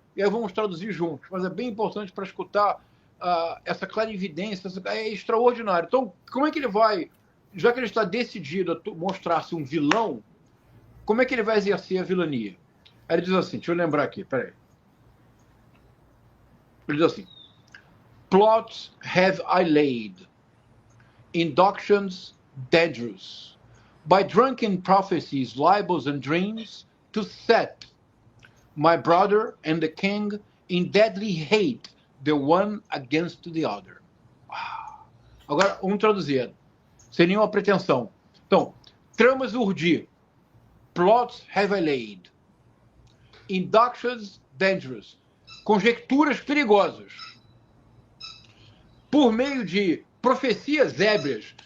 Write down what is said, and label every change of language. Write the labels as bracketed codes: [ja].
[pt] E aí vamos traduzir juntos. Mas é bem importante para escutar essa clarividência. É extraordinário. Então, como é que ele vai, já que ele está decidido a mostrar-se um vilão, como é que ele vai exercer a vilania? Aí ele diz assim, deixa eu lembrar aqui, peraí. Ele diz assim: [en] plots have I laid, inductions dangerous, by drunken prophecies, libels and dreams, to set my brother and the king in deadly hate, the one against the other. [pt] Agora, vamos traduzir, sem nenhuma pretensão. Então, tramas urdir, [en] plots have I laid, inductions dangerous, [pt] conjecturas perigosas, por meio de profecias ébrias.